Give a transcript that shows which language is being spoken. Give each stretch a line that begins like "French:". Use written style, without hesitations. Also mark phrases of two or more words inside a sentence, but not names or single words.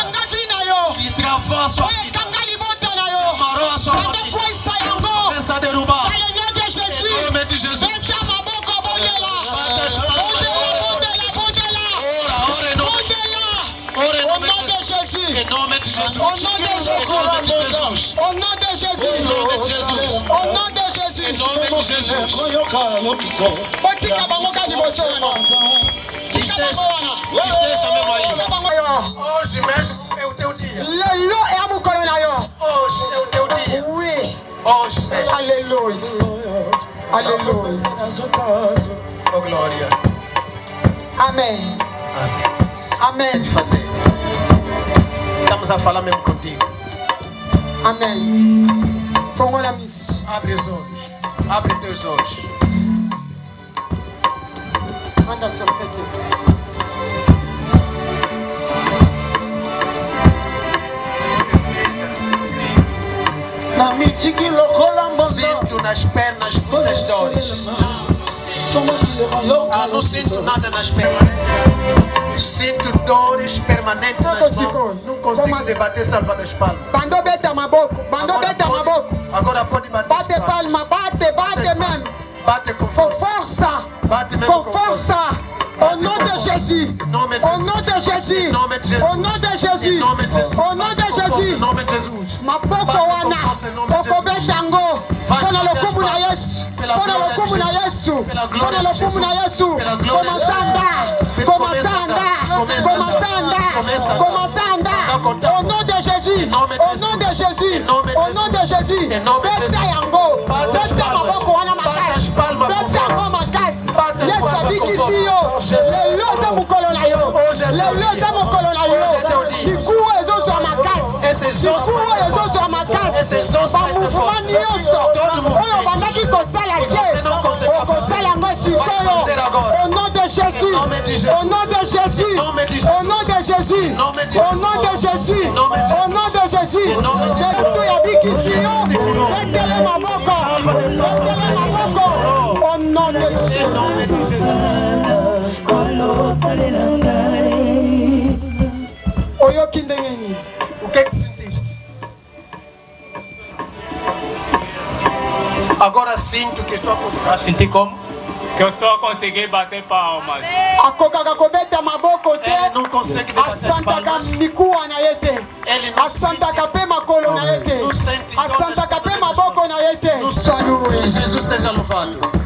Portuguese: Que travou a sua vida. Amarrou a sua vida. Começa a derrubar. Em nome de Jesus. Ora em nome de Jesus. Em nome de Jesus.
French: Au nom de Jésus.
Portuguese: Em nome de Jesus.
French: Au nom de Jésus.
Portuguese: Em nome de Jesus.
French: Au nom de Jésus.
Portuguese: Em nome de Jesus.
Lingala: Botika bango ka liboso wana. Tika bango wana.
Portuguese: Esteja mesmo aí.
Lingala: Tika bango yo.
Portuguese: Hoje mesmo é o teu dia.
Lingala: Lelo é a mukolo na yo.
Portuguese: Hoje é o teu dia.
French: Oui.
Portuguese: Hoje mesmo.
French: Alléluia. Alléluia.
Portuguese: Oh glória. Amen. Amen. Fazer. Estamos a falar mesmo contigo.
Lingala: Amen. Fongola miss.
Portuguese: Abre os olhos. Abre teus olhos. Manda seu frete.
Lingala: Na mitiki lokola mbondo.
Portuguese: Sinto nas pernas muitas dores. Não sinto nada nas pernas. Sinto dores permanentes nas mãos. Não consigo debater salva das palmas.
Lingala: Bando beta maboko. Bando beta maboko.
Portuguese: Agora pode bater. Bate palma. Bate mesmo. Bate com Com força. força. Bate mesmo Com força.
French: Au nom de Jésus. Au nom de Jésus. Au nom de Jésus. Au nom de Jésus.
Portuguese: Em nome de Jesus.
Lingala: Maboko wana. Okobetango. Pona lokumu na Yesu. Pona lokumu na Yesu. Pona lokumu na Yesu.
French: Commandant. Au nom de Jésus. Au nom de Jésus. Au nom de Jésus.
Lingala: Beta yango. Beta maboko wana makasi. Beta yango makasi. Yesu abikisi yo. Lelo eza mokolo na yo. Lelo eza mokolo na yo. Likuwa ezozwa makasi. Likuwa ezozwa makasi. Bamouvement nyonso oyo bandaki kosala te okosala yango sikoyo.
French: Au nom de Jésus. Au nom de Jésus. Au nom de Jésus. Au nom de Jésus. Au nom de Jésus.
Lingala: Yesu yabikisi yo. Betele maboko. Betele maboko.
French: Au nom de Jésus.
Lingala: Oyoki ndenge nini?
Portuguese: O que sentiste? Agora sinto que estou a conseguir. Senti como? Que eu estou a conseguir bater palmas.
Lingala: Akokaka kobeta maboko te.
Portuguese: Não consegue debater as
Lingala: Asantaka
Portuguese: palmas.
Lingala: mikuwa na ye te. Asantaka mpe makolo na ye te. Asantaka mpe maboko na ye te.
Portuguese: Que Jesus seja louvado.